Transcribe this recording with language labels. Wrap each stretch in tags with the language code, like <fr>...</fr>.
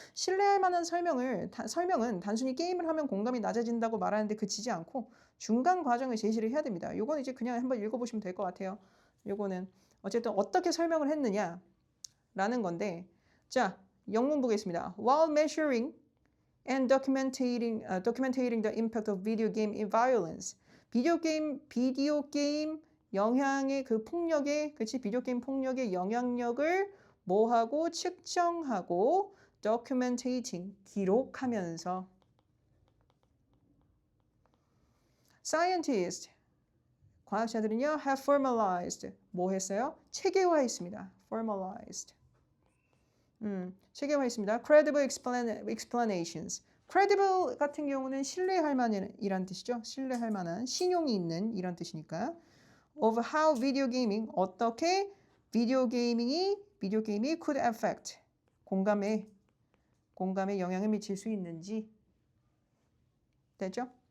<ko>신뢰할 만한 설명은 단순히 게임을 하면 공감이 낮아진다고 말하는데 그치지 않고 중간 과정을 제시를 해야 됩니다. 요거는 이제 그냥 한번 읽어보시면 될 것 같아요. 요거는 어쨌든 어떻게 설명을 했느냐라는 건데, 자, 영문 보겠습니다.</ko> <en>While measuring and documenting the impact of video game violence.</en> <ko>비디오 게임 영향의 그 폭력의, 비디오 게임 폭력의 영향력을 뭐하고 측정하고 documenting, 기록하면서 scientists, 과학자들은요</ko> <en>have formalized,</en> <ko>뭐 했어요? 체계화했습니다. formalized. 체계화했습니다.</ko> <en>credible explanations.</en> <ko>credible 같은 경우는 신뢰할 만이란 뜻이죠. 신뢰할 만한, 신용이 있는 이런 뜻이니까.</ko> <en>of how video gaming,</en> <ko>어떻게 비디오 게임이</ko> <en>could affect,</en> <ko>공감에 영향을 미칠 수 있는지. 됐죠?</ko>